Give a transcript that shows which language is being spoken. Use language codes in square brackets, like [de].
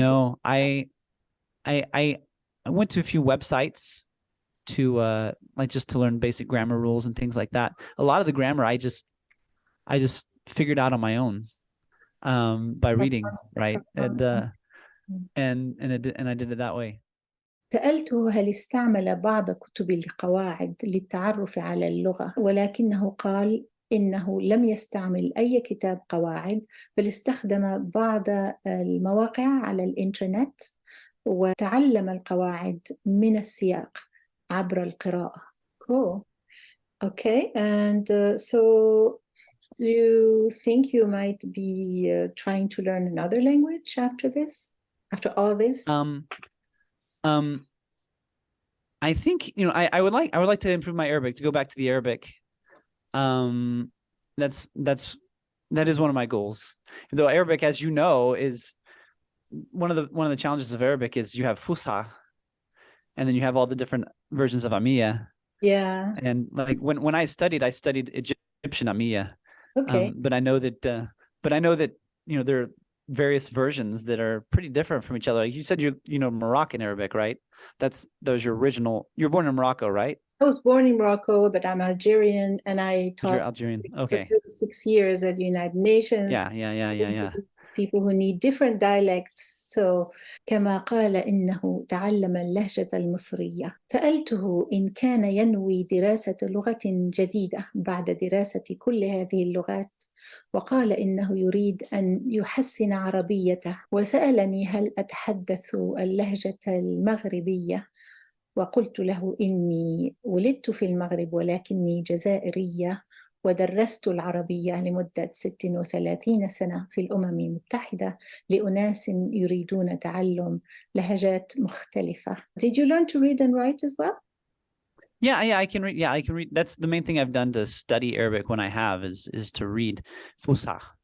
[en] No, I I I went to a few websites to like just to learn basic grammar rules and things like that. A lot of the grammar I just figured out on my own by reading, right? And I did it that way. [ar] سألته هل استعمل بعض كتب القواعد للتعرف على اللغة، ولكنه قال إنه لم يستعمل أي كتاب قواعد، بل استخدم بعض المواقع على الإنترنت وتعلم القواعد من السياق عبر القراءة. [en] Cool. Okay, and so do you think you might be trying to learn another language after this? After all this? Um, I think, I would like to improve my Arabic, to go back to the Arabic. Um, that is one of my goals. Though Arabic, as you know, is one of the challenges of Arabic is you have Fusha, and then you have all the different versions of Amiya. Yeah. And like when I studied Egyptian Amiya. Okay. But I know that there are various versions that are pretty different from each other. Like you said you know Moroccan Arabic, right? That was your original. You were born in Morocco, right? I was born in Morocco, but I'm Algerian and I But you're taught Algerian. for Okay. 36 years at the United Nations. Yeah, yeah, yeah, yeah, yeah. People who need different dialects. So [ar] كما قال إنه تعلم اللهجة المصرية. سألته إن كان ينوي دراسة لغة جديدة بعد دراسة كل هذه اللغات، وقال إنه يريد أن يحسن عربيته، وسألني هل أتحدث اللهجة المغربية، وقلت له إني ولدت في المغرب ولكني جزائرية، ودرست العربية لمدة 36 سنة في الأمم المتحدة لأناس يريدون تعلم لهجات مختلفة. [en] Did you learn to read and write as well? Yeah, yeah, I can read. Yeah, I can read. That's the main thing I've done to study Arabic when I have is to read Fusha.